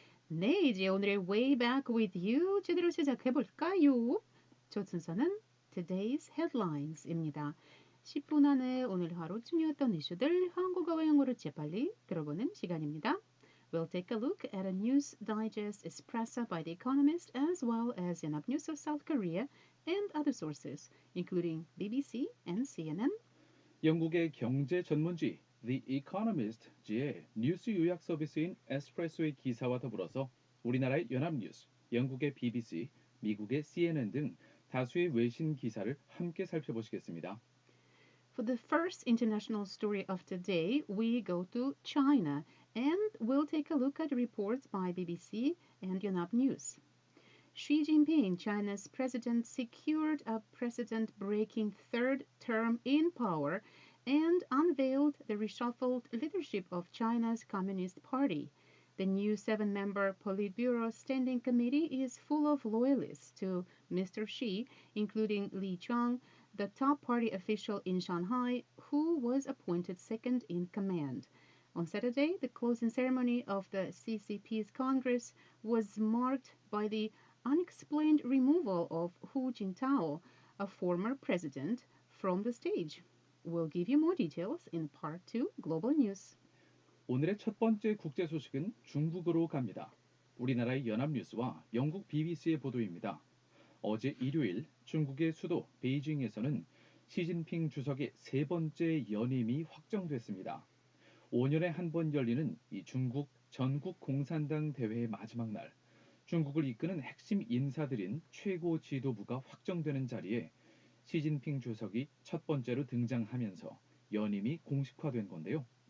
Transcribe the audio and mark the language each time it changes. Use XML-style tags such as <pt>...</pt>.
<ko>네, 이제 오늘의 Way Back with You 제대로 시작해 볼까요? 첫 순서는 Today's Headlines입니다. 10분 안에 오늘 하루 중요했던 이슈들 한국어와 영어로 재빨리 들어보는 시간입니다.</ko> <en>We'll take a look at a news digest espresso by The Economist as well as enough news of South Korea and other sources, including BBC and CNN.</en> <ko>영국의 경제 전문지 The Economist지의 뉴스 요약 서비스인 에스프레소의 기사와 더불어서 우리나라의 연합뉴스, 영국의 BBC, 미국의 CNN 등 다수의 외신 기사를 함께 살펴보시겠습니다.</ko> <en>For the first international story of today, we go to China and we'll take a look at reports by BBC and Yonhap News. Xi Jinping, China's president, secured a precedent-breaking third term in power and unveiled the reshuffled leadership of China's Communist Party. The new seven-member Politburo Standing Committee is full of loyalists to Mr. Xi, including Li Qiang, the top party official in Shanghai, who was appointed second in command. On Saturday, the closing ceremony of the CCP's Congress was marked by the unexplained removal of Hu Jintao, a former president, from the stage. We'll give you more details in Part 2 Global News.</en> <ko>오늘의 첫 번째 국제 소식은 중국으로 갑니다. 우리나라의 연합뉴스와 영국 BBC의 보도입니다. 어제 일요일 중국의 수도 베이징에서는 시진핑 주석의 세 번째 연임이 확정됐습니다. 5년에 한 번 열리는 이 중국 전국 공산당 대회의 마지막 날, 중국을 이끄는 핵심 인사들인 최고 지도부가 확정되는 자리에 시진핑 주석이 첫 번째로 등장하면서 연임이 공식화된 건데요.</ko>